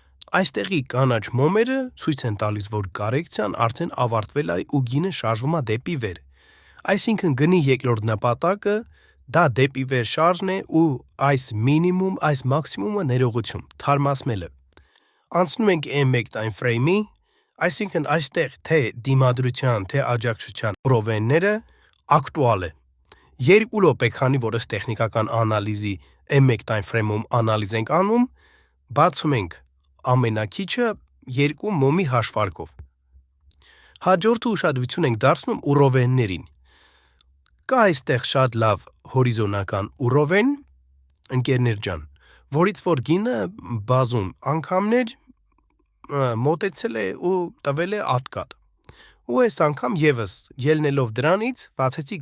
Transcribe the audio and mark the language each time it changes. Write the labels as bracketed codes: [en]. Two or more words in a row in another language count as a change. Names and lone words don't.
[hy] Այստեղի կանաչ մոմերը ցույց են տալիս, որ կարեկցիան արդեն ավարտվել է ու գինը շարժվում է դեպի վեր։ Այսինքն գնի երկրորդ նպատակը դա դեպի վեր շարժն է ու այս մինիմում, այս մաքսիմումը ներողություն, թարմացնելը։ Անցնում ենք M1 [en] time frame- [hy] ի, այսինքն այստեղ թե դիմադրության, թե աջակցության ռովենները ակտուալ է։ 2 րոպե, քանի որ ըստ տեխնիկական անալիզի M1 [en] time frame- [hy] ում անալիզ ենք անում, բացում ենք ամենակիչը 2 մոմի հաշվարկով։ Հաջորդը ուշադրություն ենք դարձնում ուռովեններին։ Կա այստեղ շատ լավ հորիզոնական ուռովեն, ընկերներ ջան, որից որ գինը բազում անգամներ մոտեցել է ու տվել է ատկատ։ Ու այս անգամ եւս ելնելով դրանից բացեցի